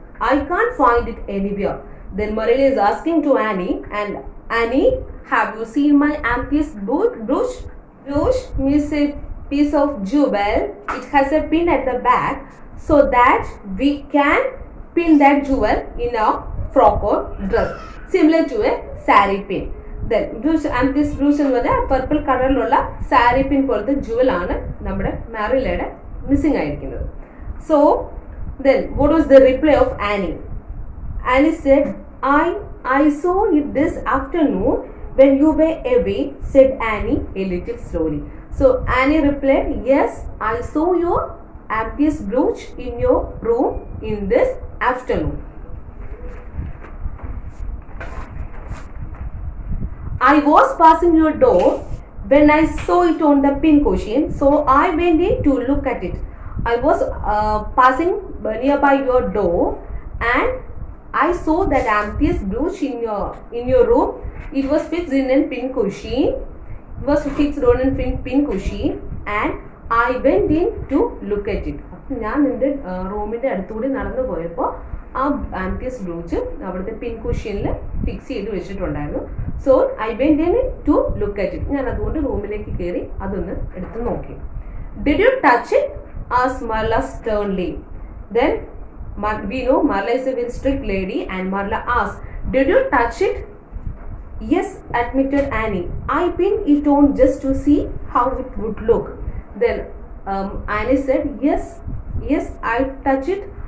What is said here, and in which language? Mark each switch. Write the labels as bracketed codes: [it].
[en] I can't find it anywhere. Then Marilla is asking to Annie, and Annie, have you seen my amethyst brooch? Brooch means a piece of jewel. It has a pin at the back so that we can pin that jewel in a frock or dress, similar to a saree pin. [ml] Then brooch, amethyst brooch എന്ന് പറഞ്ഞാൽ purple കളറിലുള്ള സാരി പിൻ പോലത്തെ ജുവൽ ആണ് നമ്മുടെ മാറിലയുടെ missing ആയിരിക്കുന്നത്. [en] So then what was the reply of Annie? Annie said, I saw it this afternoon when you were away, said Annie a little slowly. So Annie replied, yes, I saw your amethyst brooch in your room in this afternoon. I was passing your door when I saw it on the pin cushion, so I went in to look at it. I was passing nearby your door and I saw that amethyst brooch in your room. It was fixed in a pin cushion. It was fixed on a pin cushion and I went in to look at it. [ml] ഞാൻ നിന്റെ റൂമിൻ്റെ അടുത്തുകൂടി നടന്നു പോയപ്പോൾ ആ ആംത്യസ് brooch അവിടുത്തെ പിൻ കുഷ്യനിൽ fix ചെയ്ത് വെച്ചിട്ടുണ്ടായിരുന്നു. [en] So I went in to look at it. [ml] ഞാൻ അതുകൊണ്ട് റൂമിലേക്ക് കയറി അതൊന്ന് എടുത്ത് നോക്കി. [en] Did you touch it? asked Marla sternly. Then we know Marla is a very strict lady, and Marla asked, did you touch it? Yes, admitted Annie. I pinned it on just to see how it would look. Then Annie said, yes, I touched it.